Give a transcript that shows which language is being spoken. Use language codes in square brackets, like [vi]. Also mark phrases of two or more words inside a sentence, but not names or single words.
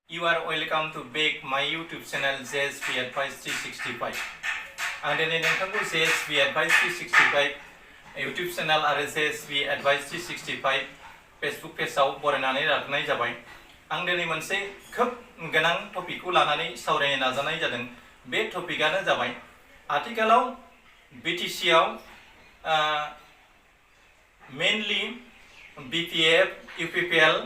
[en] You are welcome to back my YouTube channel JSP Advice 365. [brx] आं दिनै नोंथांखौ JSP Advice 365 YouTube channel आरो JSP Advice 365 Facebook पेजआव बरायनानै लाबोनाय जाबाय। आं दिनै मोनसे खोब गोनां टपिकखौ लानानै सावरायनो नाजानाय जादों। बे टपिकआनो जाबाय आथिखालाव BTC आव मेनलि BPF, UPPL